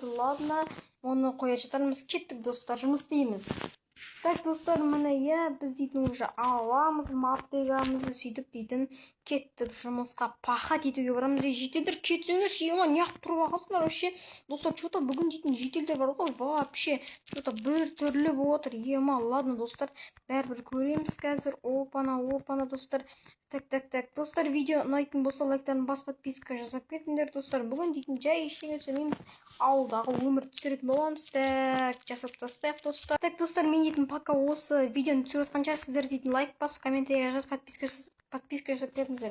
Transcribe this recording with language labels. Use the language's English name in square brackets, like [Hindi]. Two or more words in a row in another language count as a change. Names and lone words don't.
[Kazakh] Ладно, оны қоя жатармыз. Кеттік достар, жұмыс істейміз. Так достар, міне иә, біз дейтін уже аламыз мотыгамызды, сөйтіп дейтін кеттік жұмысқа, пахат етуге барамыз. Жетелдер кетсеңдер, ема неғып тұрып аласыңдар вообще. Достар, что-то бүгін дейтін жетелдер бар ғой, [Russian] вообще что-то [Kazakh] бір түрлі болып отыр. Ема, ладно достар, бәрібір көреміз қазір. Опана достар. Так достар, видео ұнайтын болса лайктарын бас, подписка жасап кетіңдер достар. Бүгін дейтін жай ештеңе түсірмейміз, ауылдағы өмір түсіретін боламыз. Так, жасап тастайық достар. Так достар, мен дейтін пока осы видеоны түсіріп жатқанша сіздер дейтін лайк басып, комментарий жазып, подписка жасап кетіңіздер.